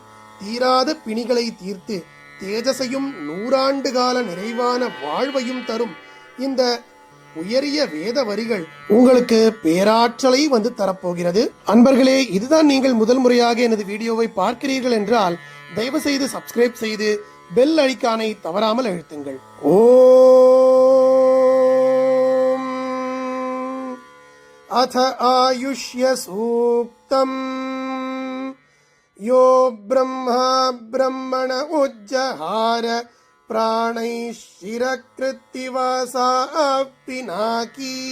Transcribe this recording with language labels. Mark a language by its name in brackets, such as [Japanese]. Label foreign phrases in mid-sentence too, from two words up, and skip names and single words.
[Tamil] தீராத பிணிகளை தீர்த்து தேஜசையும் 100 ஆண்டு கால நிறைவான வாழ்வையும் தரும் இந்த உயரிய வேத வரிகள் உங்களுக்கு பேராற்றலை வந்து தரப்போகிறது. அன்பர்களே, இதுதான் நீங்கள் முதல் முறையாக எனது வீடியோவை பார்க்கிறீர்கள் என்றால் தயவு செய்து சப்ஸ்கிரைப் செய்து [English] bell icon [Tamil] தவறாமல் அழுத்துங்கள். [Sanskrit] अथ आयुष्य सूक्तम् यो ब्रह्मा ब्रह्मण उज्जहार प्राणैः शिरकृत्तिवासा पिनाकी